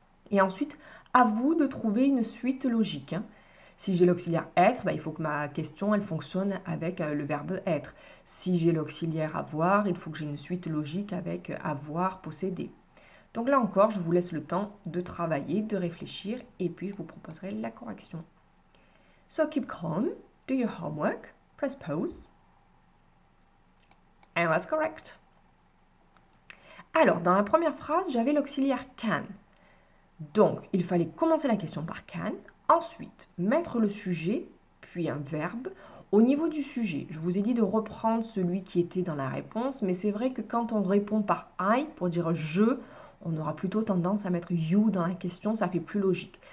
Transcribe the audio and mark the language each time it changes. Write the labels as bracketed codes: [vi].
[fr] Et ensuite, à vous de trouver une suite logique. Si j'ai l'auxiliaire être, il faut que ma question elle fonctionne avec le verbe être. Si j'ai l'auxiliaire avoir, il faut que j'ai une suite logique avec avoir, posséder. Donc là encore, je vous laisse le temps de travailler, de réfléchir, et puis je vous proposerai la correction. [en] So keep calm, do your homework, press pause, and let's correct. [fr] Alors, dans la première phrase, j'avais l'auxiliaire can. Donc, il fallait commencer la question par can, ensuite mettre le sujet, puis un verbe. Au niveau du sujet, je vous ai dit de reprendre celui qui était dans la réponse, mais c'est vrai que quand on répond par I, pour dire je, on aura plutôt tendance à mettre you dans la question, ça fait plus logique.